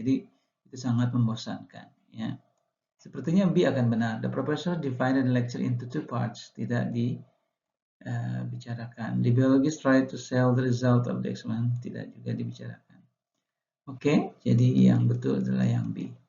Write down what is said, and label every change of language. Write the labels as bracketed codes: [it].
[id] Jadi itu sangat membosankan ya. Sepertinya B akan benar. [en] The professor divided the lecture into 2 parts. [id] Tidak dibicarakan. [en] The biologist tried to sell the result of the experiment. [id] Tidak juga dibicarakan. Oke, jadi yang betul adalah yang B.